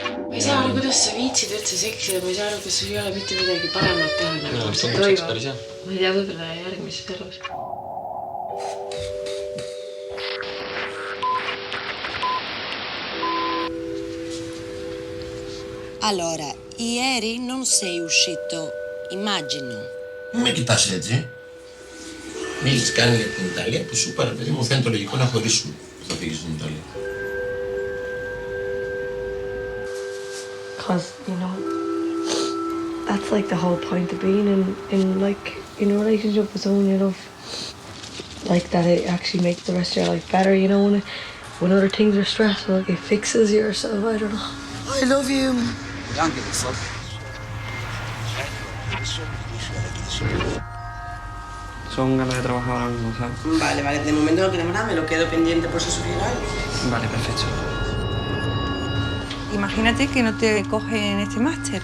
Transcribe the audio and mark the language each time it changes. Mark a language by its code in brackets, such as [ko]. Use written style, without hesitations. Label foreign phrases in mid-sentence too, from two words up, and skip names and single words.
[et] ma ei saa aru, kuidas sa viitsid üldse seksida, ma ei saa aru, kas sul ei ole mitte midagi paremat teha, nagu mis toimub. Ma ei tea, võib-olla järgmises elus. [it] Allora, ieri non sei uscito, immagino. [el] Με κοιτάς έτσι. Μη έχεις κάνει για την Ιταλία που σου είπα, ρε παιδί μου, φαίνεται λογικό να χωρίσουν. Θα φύγεις στην Ιταλία. [en] Because, you know, that's like the whole point of being in like, in a relationship with someone you love. Like that it actually makes the rest of your life better, you know, when other things are stressful, it fixes yourself, I don't know. I love you. [es] Son ganas de trabajar ahora mismo, ¿sabes? Vale, de momento no tenemos nada, me lo quedo pendiente por si surgiera algo. Vale, perfecto. Imagínate que no te cogen en este máster.